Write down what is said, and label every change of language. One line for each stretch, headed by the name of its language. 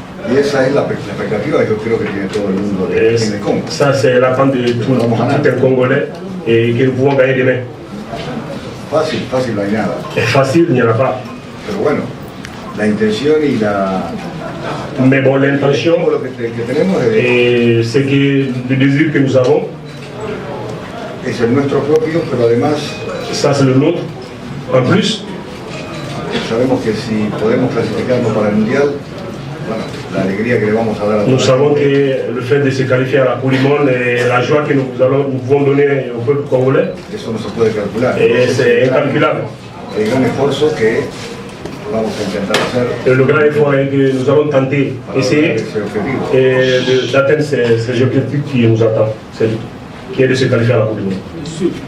Spanish: Y esa es la expectativa que yo creo que tiene todo el mundo de Congo.
French: Ça, c'est l'attente de tout un Congolais et que nous pouvons gagner demain.
Spanish: Fácil no hay nada.
French: Facile, il n'y en a pas.
Spanish: Pero bueno, la intención y la...
French: Mais bon, l'intention
Spanish: Lo que tenemos es
French: et c'est que le désir que nous avons,
Spanish: el nuestro propio, pero además
French: ça c'est le nôtre. En plus,
Spanish: sabemos que si podemos clasificarnos para el Mundial, bueno, la alegría que le vamos a dar a
French: nous
Spanish: todos.
French: savons que le fait de se qualifier à la Coupe du Monde et la joie que nous pouvons donner au peuple congolais,
Spanish: Eso no se puede calcular.
French: et c'est incalculable.
Spanish: El gran esfuerzo que vamos a intentar hacer
French: Et le grand effort est que nous allons tenter,
Spanish: para
French: essayer
Spanish: lograr ese objetivo.
French: d'atteindre ces objectifs qui nous attendent, qui est de se qualifier à la Coupe du Monde.